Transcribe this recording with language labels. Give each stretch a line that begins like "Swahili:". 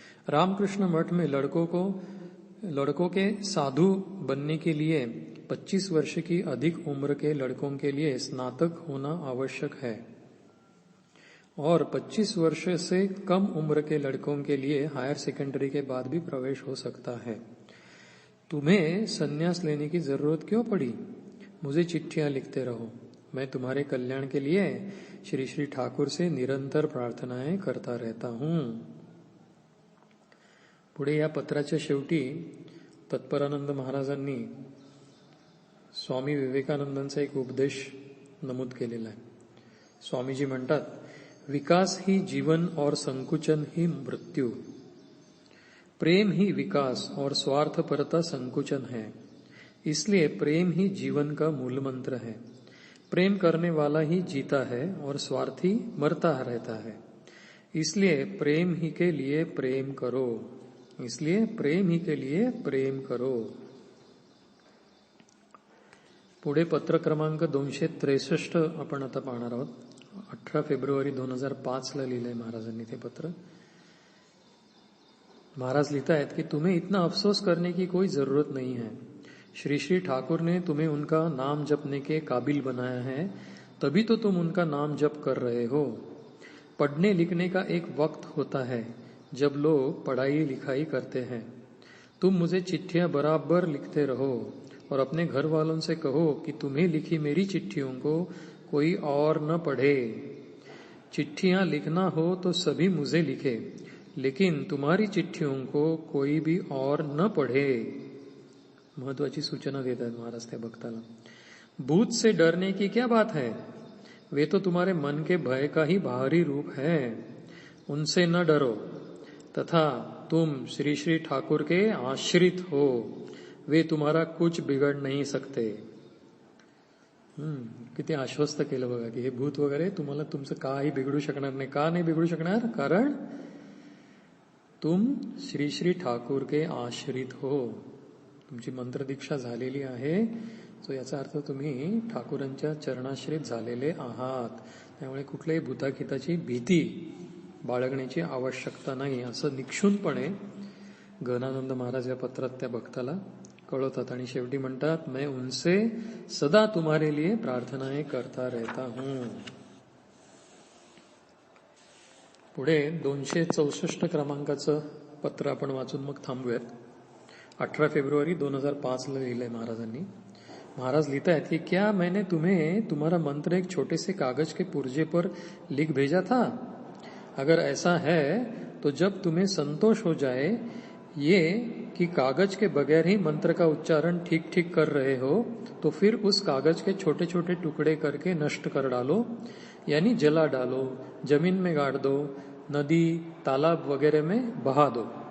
Hindi: रामकृष्ण मठ में लड़कों के साधु बनने के लिए 25 वर्ष की अधिक उम्र के लड़कों के लिए स्नातक होना आवश्यक है और 25 वर्ष से कम उम्र के लड़कों के लिए हायर सेकेंडरी के बाद भी प्रवेश हो सकता है. तुम्हें संन्यास लेने की जरूरत क्यों पड़ी? मुझे चिट्ठियां लिखते रहो. मैं तुम्हारे कल्याण के लिए श्री श्री ठाकुर से निरंतर प्रार्थनाएं करता रहता हूं.
Marathi: पुढे या पत्राच्या शेवटी तत्परानंद महाराजांनी स्वामी विवेकानंदांचा एक उपदेश नमूद केलेला आहे. स्वामीजी म्हणतात,
Hindi: विकास ही जीवन और संकुचन ही मृत्यु. प्रेम ही विकास और स्वार्थपरता संकुचन है. इसलिए प्रेम ही जीवन का मूल मंत्र है. प्रेम करने वाला ही जीता है और स्वार्थी मरता रहता है. इसलिए प्रेम ही के लिए प्रेम करो. इसलिए प्रेम ही के लिए प्रेम करो.
Marathi: पुढे पत्र क्रमांक 263 आपण आता पाहणार आहोत. 18 फेब्रुवारी 2005 ला लिहिलंय महाराजांनी ते पत्र.
Hindi: महाराज लिखता है कि तुम्हें इतना अफसोस करने की कोई जरूरत नहीं है. श्री श्री ठाकुर ने तुम्हें उनका नाम जपने के काबिल बनाया है, तभी तो तुम उनका नाम जप कर रहे हो. पढ़ने लिखने का एक वक्त होता है जब लोग पढ़ाई लिखाई करते हैं. तुम मुझे चिट्ठियां बराबर लिखते रहो और अपने घर वालों से कहो कि तुम्हें लिखी मेरी चिट्ठियों को कोई और न पढ़े. चिट्ठियां लिखना हो तो सभी मुझे लिखे, लेकिन तुम्हारी चिट्ठियों को कोई भी और न पढ़े.
Marathi: महत्वाची सूचना देता है महाराज त्या भक्ताला.
Hindi: भूत से डरने की क्या बात है, वे तो तुम्हारे मन के भय का ही बाहरी रूप है. उनसे न डरो तथा तुम श्री श्री ठाकुर के आश्रित हो. वे तुम्हारा कुछ बिगड़ नहीं सकते.
Marathi: किती आश्वस्त केलं बघा की हे भूत वगैरे तुम्हाला तुमचं काही बिघडू शकणार नाही. का नाही बिघडू शकणार?
Hindi: कारण तुम श्री श्री ठाकुर के आश्रित हो.
Marathi: तुमची मंत्र दीक्षा झालेली आहे, सो याचा अर्थ तुम्ही ठाकुरांच्या चरणाश्रित झालेले आहात. त्यामुळे कुठल्याही भूताखिताची भीती बाळगण्याची आवश्यकता नाही, असं निक्षूनपणे गणानंद महाराज या पत्रात त्या भक्ताला कळवतात. आणि शेवटी म्हणतात,
Hindi: मैं उनसे सदा तुम्हारे लिए प्रार्थनाएं करता रहता हूं.
Marathi: पुढे 264 क्रमांकाचं पत्र आपण वाचून मग थांबूयात. 18 फेब्रुवारी 2005 ला लिहिलंय महाराजांनी.
Hindi: महाराज लिखता है कि क्या मैंने तुम्हें तुम्हारा मंत्र एक छोटे से कागज के पुर्जे पर लिख भेजा था? अगर ऐसा है तो जब तुम्हें संतोष हो जाए ये कि कागज के बगैर ही मंत्र का उच्चारण ठीक ठीक कर रहे हो, तो फिर उस कागज के छोटे छोटे टुकड़े करके नष्ट कर डालो, यानी जला डालो, जमीन में गाड़ दो, नदी तालाब वगैरह में बहा दो.